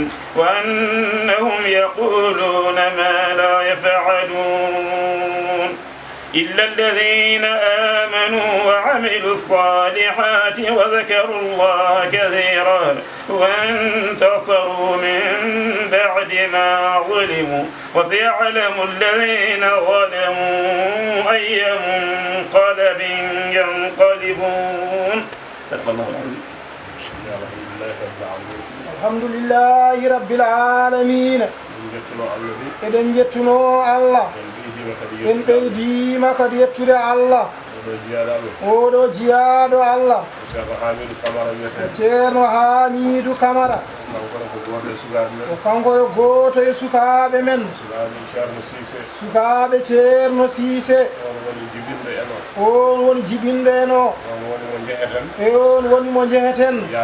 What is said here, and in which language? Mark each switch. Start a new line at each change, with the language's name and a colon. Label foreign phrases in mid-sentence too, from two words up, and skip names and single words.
Arabic: وأنهم يقولون ما لا يفعلون إلا الذين آمنوا وعملوا الصالحات وذكروا الله كثيرا وانتصروا من بعد ما ظلموا وسيعلم الذين ظلموا أي منقلب ينقلبون. صدق الله العظيم. الحمد لله رب العالمين.
Fula: eɗen jettuno Allah en ɓeydima kadi yettude Allah oɗo jiyaɗo Allah ceerno Hamidou Camara o kanko e goto e sukaɓe men sukaɓe ceerno Cissé on woni jibinɗo en o e on woni mo jeheten